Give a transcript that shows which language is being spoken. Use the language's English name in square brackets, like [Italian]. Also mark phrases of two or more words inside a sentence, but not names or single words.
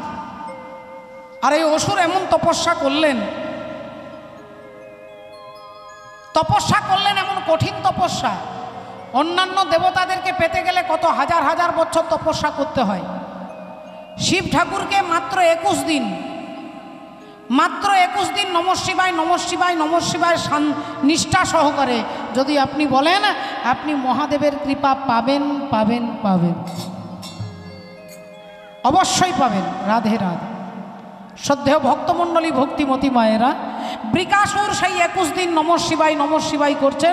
[Bangla] আর এই অসুর এমন তপস্যা করলেন এমন কঠিন তপস্যা। অন্যান্য দেবতাদেরকে পেতে গেলে কত হাজার হাজার বছর তপস্যা করতে হয়। শিব ঠাকুরকে মাত্র 21 দিন [Sanskrit] नमः शिवाय नमः शिवाय नमः शिवाय [Bangla] নিষ্ঠা সহকারে যদি আপনি বলেন, আপনি মহাদেবের কৃপা পাবেন পাবেন পাবেন, অবশ্যই পাবেন। রাধে রাধে। শ্রদ্ধেয় ভক্তমণ্ডলী, ভক্তিমতী মায়েরা, বৃকাসুর সেই 21 দিন [Sanskrit] नमः शिवाय [Bangla] করছেন।